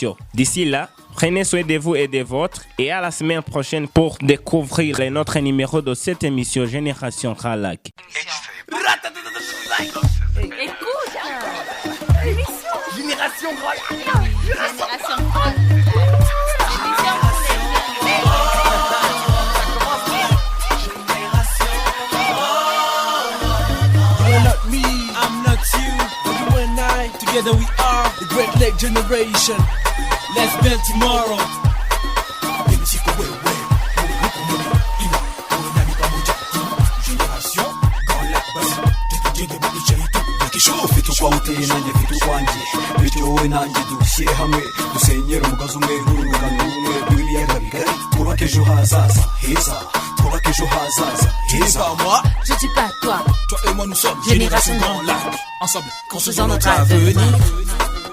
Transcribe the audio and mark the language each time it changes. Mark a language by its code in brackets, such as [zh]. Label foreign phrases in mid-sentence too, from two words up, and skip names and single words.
[fr] D'ici là, Prenez soin de vous et des vôtres. Et à la semaine prochaine pour découvrir un autre numéro de cette émission Génération Khalak. Écoute, Génération Khalak. Génération Khalak. [en] Together we are the Great Lake Generation. Let's build tomorrow. [rw] Kwa uteye nanjye mfite ukwanjye bityo wowe nanjye dushyire hamwe dusenyere umugozi umwe n'urugano rumwe rw'ibiyaga bigari twubake ejo hazaza heza twubake ejo hazaza heza. [fr] Moi je dis pas toi et moi nous sommes Génération Grand Lac. Ensemble construisons notre avenir.